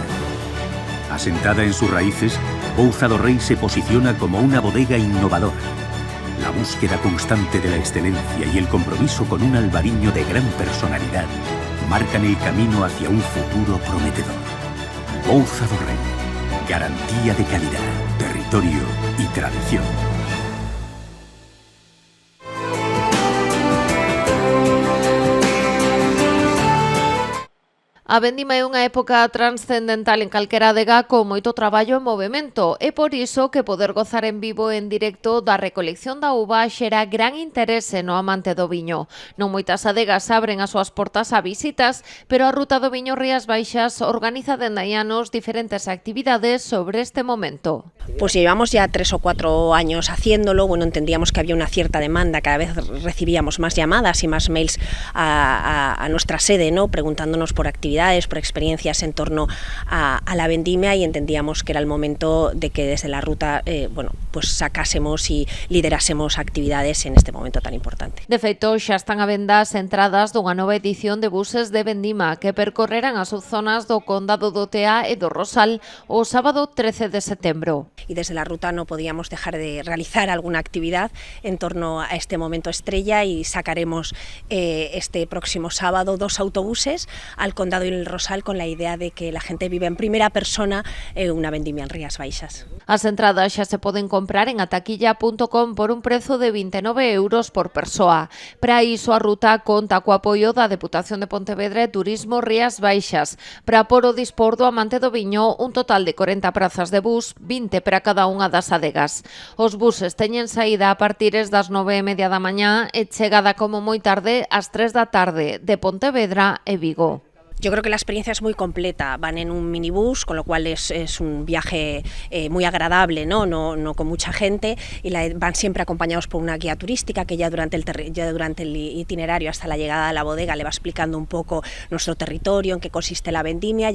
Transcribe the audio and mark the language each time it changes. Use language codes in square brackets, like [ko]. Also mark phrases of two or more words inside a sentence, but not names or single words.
[es] Asentada en sus raíces, Ouza do Rei se posiciona como una bodega innovadora. La búsqueda constante de la excelencia y el compromiso con un albariño de gran personalidad marcan el camino hacia un futuro prometedor. Ouza do Rei, garantía de calidad, territorio y tradición. [gl] A vendima é unha época transcendental en calquera adega con moito traballo e movimento, e por iso que poder gozar en vivo e en directo da recolección da uva xera gran interese no amante do viño. Non moitas adegas abren as súas portas a visitas, pero a Ruta do Viño Rías Baixas organiza dende hai anos diferentes actividades sobre este momento. [es] Pues llevamos ya 3 o 4 años haciéndolo. Bueno, entendíamos que había una cierta demanda, cada vez recibíamos más llamadas y más mails a nuestra sede, ¿no?, preguntándonos por actividades, por experiencias en torno a la vendimia, y entendíamos que era el momento de que desde la ruta pues sacásemos y liderásemos actividades en este momento tan importante. [gl] De feito, xa están a venda as entradas dunha nova edición de buses de vendima que percorrerán as subzonas do Condado do Tea e do Rosal o sábado 13 de setembro. [es] Y desde la ruta no podíamos dejar de realizar alguna actividad en torno a este momento estrella, y sacaremos este próximo sábado 2 autobuses al Condado y el Rosal con la idea de que la gente vive en primera persona una vendimia en Rías Baixas. [gl] As entradas xa se poden comprar en ataquilla.com por un prezo de 29 euros por persoa. Para iso a ruta conta co apoio da Deputación de Pontevedra e Turismo Rías Baixas. Para pôr o dispor do amante do viño, un total de 40 prazas de bus, 20 para cada unha das adegas. Os buses teñen saída a partires das 9:30 da mañá e chegada como moi tarde ás 3 da tarde de Pontevedra e Vigo. [es] Yo creo que la experiencia es muy completa. Van en un minibús, con lo cual es un viaje muy agradable, no con mucha gente, y van siempre acompañados por una guía turística que ya durante el itinerario hasta la llegada a la bodega le va explicando un poco nuestro territorio, en qué consiste la vendimia.